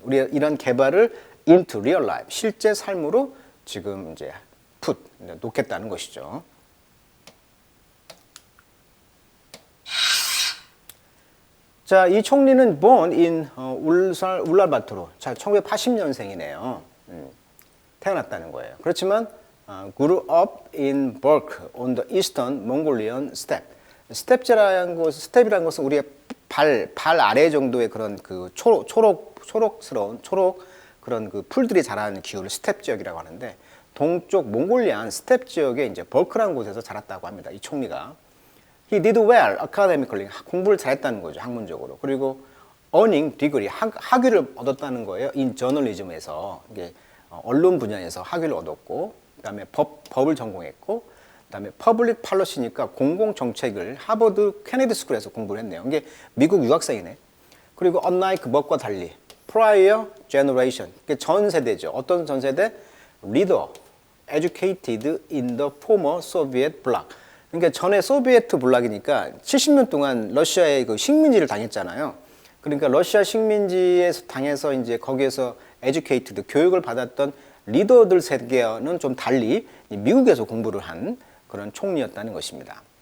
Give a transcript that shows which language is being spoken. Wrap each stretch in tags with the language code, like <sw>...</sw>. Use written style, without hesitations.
<ko>우리 이런 개발을</ko> <en>into real life.</en> <ko>실제 삶으로 지금 이제</ko> <en>put,</en> <ko>놓겠다는 것이죠. 자, 이 총리는</ko> <en>born in</en> <ko>울란바토르. 자, 1980년생이네요. 태어났다는 거예요. 그렇지만</ko> <en>grew up in Burk on the eastern Mongolian steppe.</en> <ko>스텝이라는 것은 우리의 발 아래 정도의 그런 그 초록스러운 그런 그 풀들이 자라는 기후를 스텝 지역이라고 하는데 동쪽 몽골리안 스텝 지역에 이제 벌크라는 곳에서 자랐다고 합니다. 이 총리가.</ko> <en>He did well academically.</en> <ko>공부를 잘했다는 거죠. 학문적으로. 그리고</ko> <en>earning degree,</en> <ko>학위를 얻었다는 거예요.</ko> <en>in journalism</en> <ko>에서. 이게 언론 분야에서 학위를 얻었고, 그다음에 법을 전공했고, 그다음에 퍼블릭 팔러시니까 공공정책을 하버드 케네디 스쿨에서 공부를 했네요. 이게 미국 유학생이네. 그리고</ko> <en>unlike</en> <ko>먹과 달리</ko> <en>prior generation,</en> <ko>전 세대죠. 어떤 전 세대?</ko> <en>Leader, educated in the former Soviet bloc.</en> <ko>그러니까 전에 소비에트 블록이니까 70년 동안 러시아의 그 식민지를 당했잖아요. 그러니까 러시아 식민지에서 당해서 이제 거기에서</ko> <en>educated,</en> <ko>교육을 받았던 리더들 세계와는 좀 달리 미국에서 공부를 한 그런 총리였다는 것입니다.</ko>